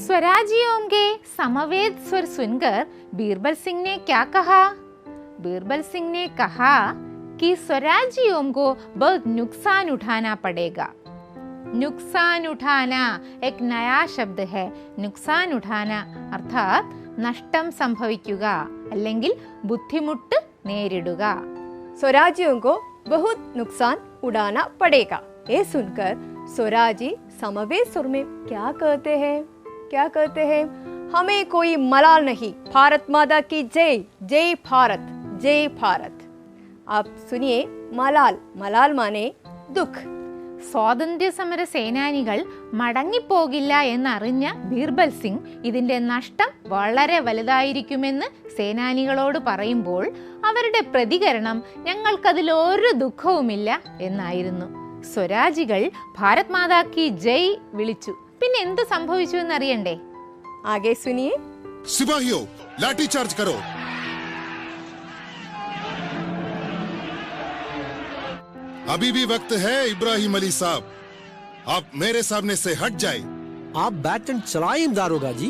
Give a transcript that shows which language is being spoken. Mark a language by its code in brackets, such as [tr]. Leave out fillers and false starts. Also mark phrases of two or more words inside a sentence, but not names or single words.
[hi] स्वराजियों के समवेत स्वर सुनकर बीरबल सिंह ने क्या कहा? बीरबल सिंह ने कहा कि स्वराजियों को बहुत नुकसान उठाना पड़ेगा। नुकसान उठाना एक नया शब्द है। नुकसान उठाना अर्थात [ml] നഷ്ടം സംഭവിക്കുക അല്ലെങ്കിൽ ബുദ്ധിമുട്ട് നേരിടുക। [hi] स्वराजियों को बहुत नुकसान उड़ाना पड़ेगा। ये सुनकर स्वराजी समवेत सुर में क्या कहते हैं? क्या कहते हैं? हमें कोई मलाल नहीं, भारत माता की जय, जय भारत, जय भारत। आप सुनिए, मलाल, मलाल माने दुख। [ml] സ്വാതന്ത്ര്യ സമര സേനാനികൾ മടങ്ങിപ്പോകില്ല എന്നറിഞ്ഞ ബീർബൽ സിംഗ് ഇതിന്റെ നഷ്ടം വളരെ വലുതായിരിക്കുമെന്ന് സേനാനികളോട് പറയുമ്പോൾ അവരുടെ പ്രതികരണം ഞങ്ങൾക്കതിലൊരു ദുഃഖവുമില്ല എന്നായിരുന്നു. സ്വരാജികൾ [hi] भारत माता की जय [ml] വിളിച്ചു. പിന്നെ എന്ത് സംഭവിച്ചു എന്നറിയണ്ടേ? [hi] आगे सुनिए। सिपाहियों, लाठी चार्ज करो। अभी भी वक्त है इब्राहिम अली साहब, आप मेरे सामने से हट जाए। आप बैटन चलाएं दारोगा जी।